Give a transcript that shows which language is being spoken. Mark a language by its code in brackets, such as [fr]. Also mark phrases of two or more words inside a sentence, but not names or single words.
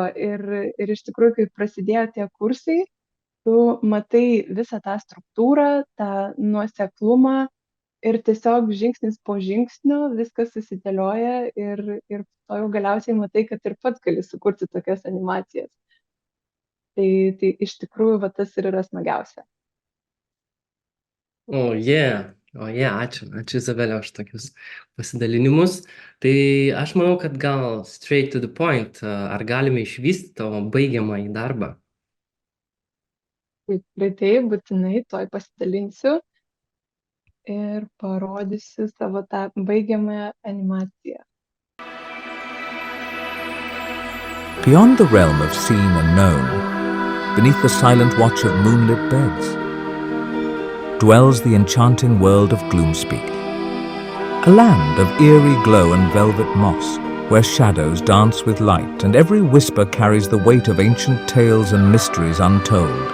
[lt] Ir iš tikrųjų, kai prasidėjo tie kursai, tu matai visą tą struktūrą, tą nuoseklumą ir tiesiog žingsnis po žingsnio viskas susidėlioja ir to jau galiausiai matai, kad ir pats gali sukurti tokias animacijas. Tai iš tikrųjų va, tas ir yra smagiausia. Ačiū Izabelė už tokius pasidalinimus. Tai aš manau, kad gal [en] straight to the point, [lt] ar galime išvysti tavo baigiamąjį darbą? Tai būtinai toj pasidalinsiu ir parodysiu savo tą baigiamąją animaciją. [en] Beyond the realm of seen and known, beneath the silent watch of moonlit beds, dwells the enchanting world of Gloomspeak, a land of eerie glow and velvet moss, where shadows dance with light and every whisper carries the weight of ancient tales and mysteries untold.